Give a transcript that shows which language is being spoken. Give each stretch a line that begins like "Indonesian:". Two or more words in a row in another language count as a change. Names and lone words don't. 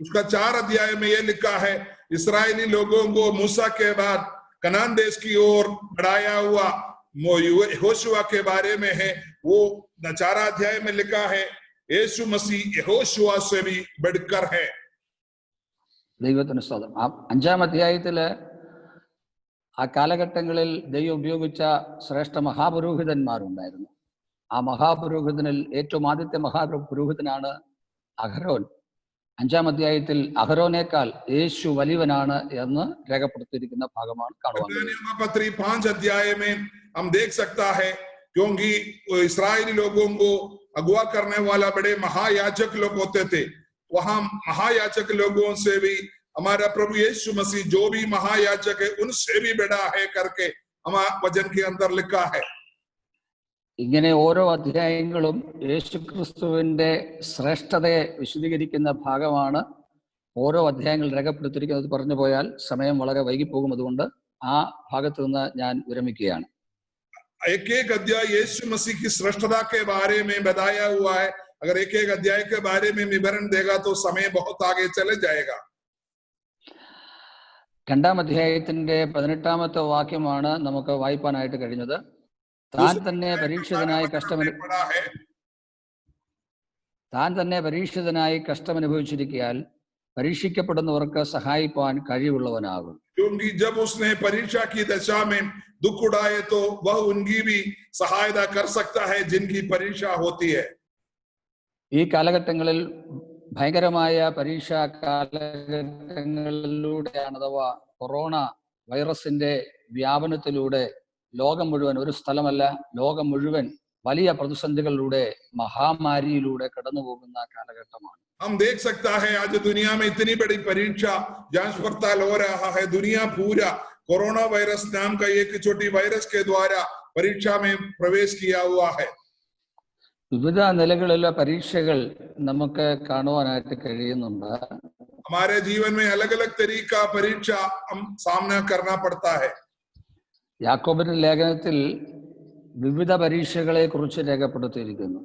Hindi: 4 अध्याय में यह लिखा है इस्राएली लोगों को मूसा के बाद कनान देश की ओर बढ़ाया हुआ यहोशुआ के बारे में है। वो 4 अध्याय में लिखा है यीशु मसीह यहोशुआ से भी बढ़कर है।
Malayalam: ദൈവത്തിന് സ്തോത്രം. 5-ാം അധ്യായത്തില് ആ കാലഘട്ടങ്ങളിൽ ദൈവം ഉപയോഗിച്ച ശ്രേഷ്ഠ മഹാപുരോഹിതന്മാരുണ്ടായിരുന്നു. ആ മഹാപുരോഹിതനിൽ ഏറ്റവും ആദ്യത്തെ മഹാപുരോഹിതനാണ് അഹരോൻ. 5-ാം അധ്യായത്തിൽ അഹരോനേക്കാൾ യേശു വലിയവനാണ് എന്ന് രേഖപ്പെടുത്തിയിരിക്കുന്ന ഭാഗമാണ് കാണുവാൻ.
Hindi: 5 अध्याय में हम देख सकता है क्योंकि इस्राएली लोगों को अगुवा करने वाला बड़े महायाजक लोग होते थे। वहां महायाजक लोगों से भी हमारा प्रभु यीशु मसीह जो भी महायाजक है उनसे भी बड़ा है करके हमारे वचन के अंदर लिखा है।
Malayalam: ഇങ്ങനെ ഓരോ അധ്യായങ്ങളും യേശുക്രിസ്തുവിന്റെ ശ്രേഷ്ഠതയെ വിശദീകരിക്കുന്ന ഭാഗമാണ് ഓരോ അധ്യായങ്ങൾ രേഖപ്പെടുത്തിയിരിക്കുന്നത്. പറഞ്ഞു പോയാൽ സമയം വളരെ വൈകിപ്പോകും. അതുകൊണ്ട് ആ ഭാഗത്ത് നിന്ന് ഞാൻ വിരമിക്കുകയാണ്.
Hindi: एक अध्याय यीशु मसीह की श्रेष्ठता के बारे में बताया हुआ है। अगर एक अध्याय के बारे में विवरण देगा तो समय बहुत आगे चले जाएगा।
Malayalam: 2-ാം അധ്യായത്തിന്റെ 18-ാമത്തെ വാക്യമാണ് നമുക്ക് വായിപ്പാനായിട്ട് കഴിഞ്ഞത്. താൻ തന്നെ പരീക്ഷിതനായി കഷ്ടമനുഭവിച്ചിരിക്കയാൽ പരീക്ഷിക്കപ്പെടുന്നവർക്ക് സഹായിപ്പാൻ കഴിവുള്ളവനാകും.
Hindi: क्योंकि जब उसने परीक्षा की दशा में दुख उड़ाए तो वह उनकी भी सहायता कर सकता है जिनकी परीक्षा होती है।
Malayalam: ഈ കാലഘട്ടങ്ങളിൽ ഭയങ്കരമായ പരീക്ഷാ കാലഘട്ടങ്ങളിലൂടെയാണ്, അഥവാ കൊറോണ വൈറസിന്റെ വ്യാപനത്തിലൂടെ ലോകം മുഴുവൻ, ഒരു സ്ഥലമല്ല ലോകം മുഴുവൻ വലിയ പ്രതിസന്ധികളിലൂടെ, മഹാമാരിയിലൂടെ കടന്നു പോകുന്ന കാലഘട്ടമാണ്.
Hindi: हम देख सकता है आज दुनिया में इतनी बड़ी परीक्षा जांच पड़ताल हो रहा है। दुनिया पूरा कोरोना वायरस नाम का एक छोटी वायरस के द्वारा परीक्षा में प्रवेश किया हुआ है।
Malayalam: വിവിധ നിലകളിലുള്ള പരീക്ഷകൾ നമുക്ക് കാണുവാനായിട്ട് കഴിയുന്നുണ്ട്.
Hindi: हमारे जीवन में अलग अलग तरीका परीक्षा हम सामना करना पड़ता है।
Malayalam: യാക്കോബിന്റെ ലേഖനത്തിൽ വിവിധ പരീക്ഷകളെ കുറിച്ച് രേഖപ്പെടുത്തിയിരിക്കുന്നു.